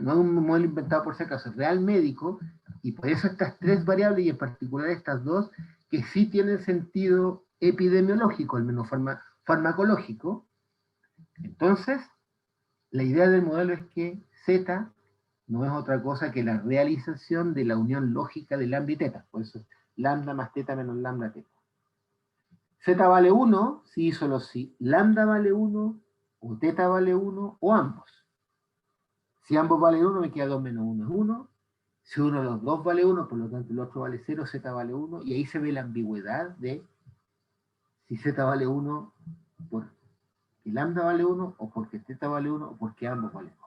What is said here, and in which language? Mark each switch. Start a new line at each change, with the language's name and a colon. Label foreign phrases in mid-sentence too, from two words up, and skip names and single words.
Spanish: No es un modelo inventado por si acaso, es real médico, y por eso estas tres variables, y en particular estas dos, que sí tienen sentido epidemiológico, al menos farmacológico. Entonces, la idea del modelo es que Z no es otra cosa que la realización de la unión lógica de lambda y teta, por eso es lambda más teta menos lambda teta. Z vale 1, sí, solo sí. Lambda vale 1, o teta vale 1, o ambos. Si ambos valen 1, me queda 2 menos 1 es 1. Si uno de los dos vale 1, por lo tanto el otro vale 0, Z vale 1, y ahí se ve la ambigüedad de si Z vale 1 porque lambda vale 1, o porque teta vale 1, o porque ambos valen 1.